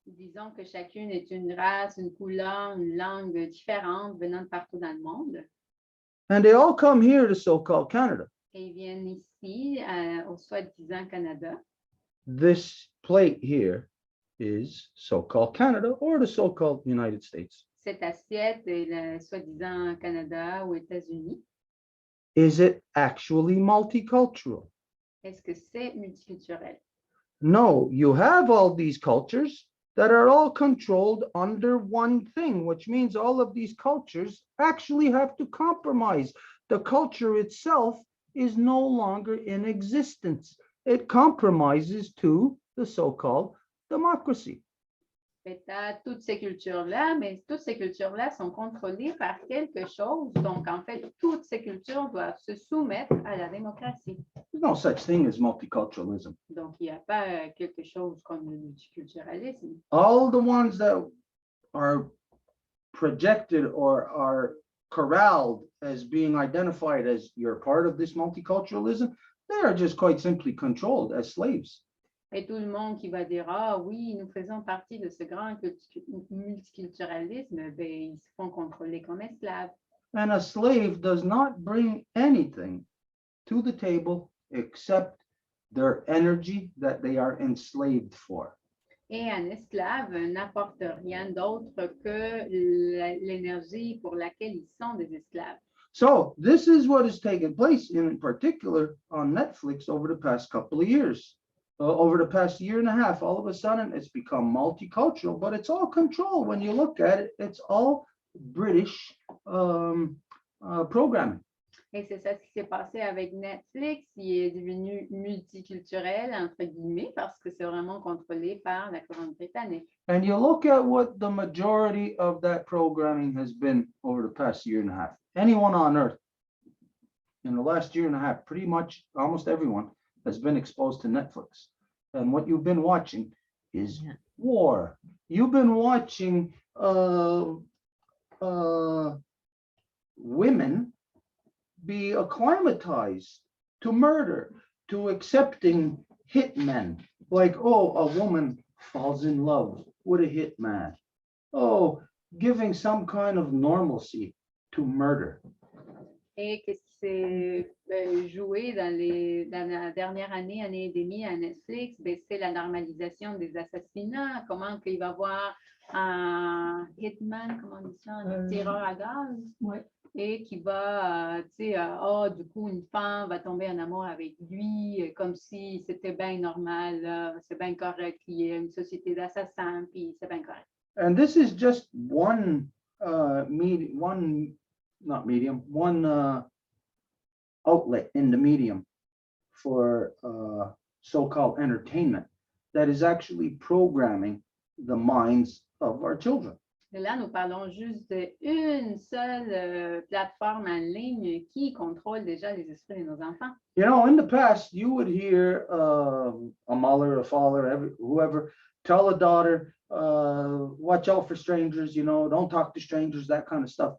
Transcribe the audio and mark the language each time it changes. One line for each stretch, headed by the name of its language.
French: Disons que chacune est une race, une couleur, une langue différente venant de partout dans le monde.
English: And they all come here to so-called Canada.
French: Et ils viennent ici, au soi-disant Canada.
English: This plate here is so-called Canada or the so-called United States.
French: Cette assiette est le soi-disant Canada ou États-Unis.
English: Is it actually multicultural?
French: Est-ce que c'est multiculturel?
English: No, you have all these cultures that are all controlled under one thing, which means all of these cultures actually have to compromise. The culture itself is no longer in existence. It compromises to the so-called democracy.
French: Tu as toutes ces cultures-là, mais toutes ces cultures-là sont contrôlées par quelque chose. Donc, en fait, toutes ces cultures doivent se soumettre à la démocratie.
English: There's no such thing as multiculturalism.
French: Donc, il n'y a pas quelque chose comme le multiculturalisme.
English: All the ones that are projected or are corralled as being identified as you're part of this multiculturalism, they are just quite simply controlled as slaves.
French: Et tout le monde qui va dire, ah oui, nous faisons partie de ce grand multiculturalisme, ben, ils se font contrôler comme esclaves.
English: And a slave does not bring anything to the table except their energy that they are enslaved for.
French: Et un esclave n'apporte rien d'autre que l'énergie pour laquelle ils sont des esclaves.
English: So this is what has taken place in particular on Netflix over the past couple of years. Over the past year and a half, all of a sudden it's become multicultural, but it's all controlled. When you look at it, it's all British programming.
French: Et c'est ça ce qui s'est passé avec Netflix. Il est devenu multiculturel, entre guillemets, parce que c'est vraiment contrôlé par la couronne britannique.
English: And you look at what the majority of that programming has been over the past year and a half. Anyone on earth in the last year and a half, pretty much almost everyone has been exposed to Netflix. And what you've been watching is war. You've been watching women be acclimatized to murder, to accepting hitmen. Like, oh, a woman falls in love with a hitman. Oh, giving some kind of normalcy to murder.
French: Et qu'est-ce qui s'est joué dans la dernière année et demie à Netflix? Ben, c'est la normalisation des assassinats. Comment qu'il va y avoir un hitman, comment on dit ça, un tireur à gaz? Ouais. et qui va, du coup, une femme va tomber en amour avec lui, comme si c'était bien normal, là, c'est bien correct, il y a une société d'assassins, puis c'est bien correct.
English: And this is just one outlet in the medium for so-called entertainment that is actually programming the minds of our children.
French: Et là, nous parlons juste d'une seule plateforme en ligne qui contrôle déjà les esprits de nos enfants.
English: You know, in the past, you would hear a mother, a father, whoever tell a daughter, watch out for strangers, you know, don't talk to strangers, that kind of stuff.